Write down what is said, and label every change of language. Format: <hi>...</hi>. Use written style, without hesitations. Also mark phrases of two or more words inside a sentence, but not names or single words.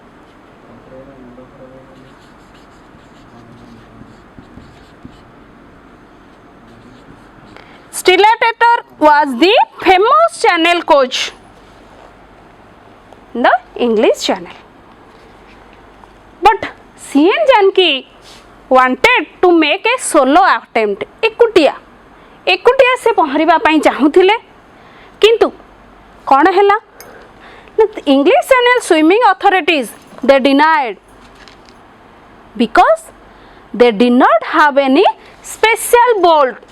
<en>Stella Stater was the famous channel coach in the English Channel. But CN Janki wanted to make a solo attempt.</en> <or>ଏକୁଟିଆ ସେ ପହଁରିବା ପାଇଁ ଚାହୁଁଥିଲେ, କିନ୍ତୁ କଣ ହେଲା?</or> <en>English Channel Swimming Authorities they denied because they did not have any special boat.</en>